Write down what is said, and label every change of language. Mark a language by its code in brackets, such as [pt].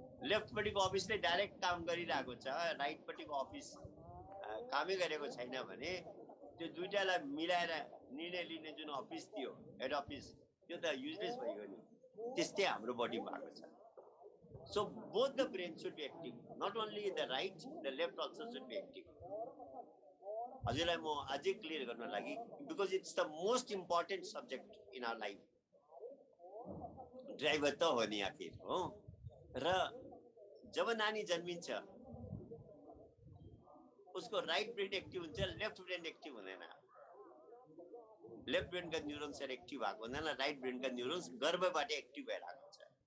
[ne] लेफ्टपट्टिको अफिसले direct काम गरिरहेको छ, राइटपट्टिको अफिस कामै गरेको छैन भने त्यो दुईटालाई मिलाएर निर्णय लिने जुन अफिस थियो, हेड अफिस, त्यो त युजलेस भइगयो नि। त्यस्तै हाम्रो बडीमा भएको छ। [en] So both the brains should be active. Not only the right, the left also should be active. [ne] हजुरलाई म अझै क्लियर गर्न लागि, [en] because it's the most important subject in our life. [ne] Driver त हो नि आखिर हो। र जब नानी जन्मिन्छ उसको राइट ब्रेन एक्टिभ हुन्छ, लेफ्ट ब्रेन एक्टिभ हुँदैन। लेफ्ट ब्रेनका न्युरोन्सहरू एक्टिभ भएको हुँदैन, राइट ब्रेनका न्युरोन्स गर्भबाट एक्टिभ भएर आएको हुन्छ।